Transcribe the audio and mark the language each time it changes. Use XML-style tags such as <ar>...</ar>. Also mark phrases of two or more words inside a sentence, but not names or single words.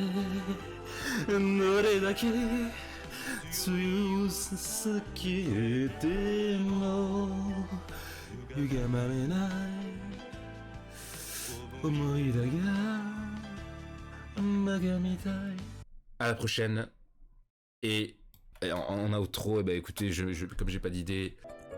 <ja>どれだけ強すぎても歪まれない思い出がバカみたい。</ja> <fr>À la prochaine. Et en outro, eh ben, écoutez, comme j'ai pas d'idée,</fr>